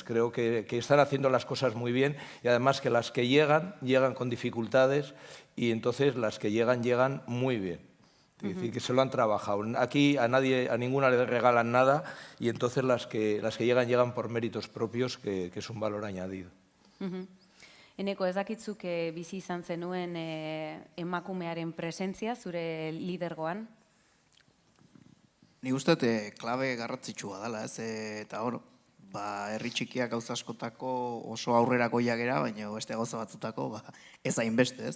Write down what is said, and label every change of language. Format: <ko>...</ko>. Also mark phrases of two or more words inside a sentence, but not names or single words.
<es>Creo que están haciendo las cosas muy bien y además que las que llegan con dificultades y entonces las que llegan muy bien. Es decir, que se lo han trabajado. Aquí a ninguna le regalan nada y entonces las que llegan por méritos propios, que es un valor añadido.</es> <eu>Eneko, ez dakitzuk bizi izan zenuen emakumearen presentzia zure lidergoan? Nik uste klabe garrantzitsua dela, ez? Eta hor, herri txikiak gauza askotako oso aurrerakoiak gera, baina beste gauza batzutako ez hainbeste, ez?</eu>